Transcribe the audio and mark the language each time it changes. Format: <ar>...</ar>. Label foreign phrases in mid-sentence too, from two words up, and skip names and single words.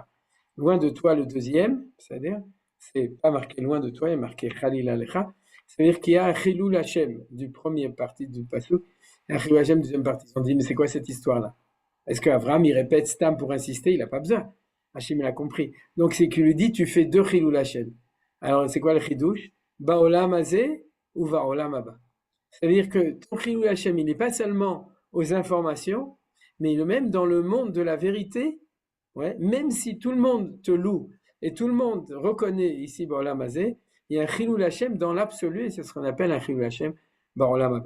<fr>Loin de toi, le deuxième, c'est-à-dire, c'est pas marqué loin de toi, il y a marqué</fr> <he>חלילה לך.</he> <fr>C'est-à-dire qu'il y a un</fr> <he>חילול השם</he> <fr>du premier partie du Passouk, un</fr> <he>חילול השם</he> <fr>deuxième partie. Ils ont dit, mais c'est quoi cette histoire-là? Est-ce qu'Avraham, il répète Stam pour insister? Il n'a pas besoin. Hachim l'a compris. Donc, c'est qu'il lui dit, tu fais 2</fr> <he>חילול השם.</he> <fr>Alors, c'est quoi le Chidouche?</fr> <he>בעולם הזה ובעולם הבא.</he> <fr>C'est-à-dire que ton</fr> <he>חילול השם,</he> <fr>il n'est pas seulement aux informations, mais même dans le monde de la vérité, ouais, même si tout le monde te loue et tout le monde reconnaît ici</fr> <he>בעולם הזה,</he> <fr>il y a un</fr> <he>חילול השם</he> <fr>dans l'absolu, et c'est ce qu'on appelle un</fr> <he>חילול השם בעולם הבא.</he>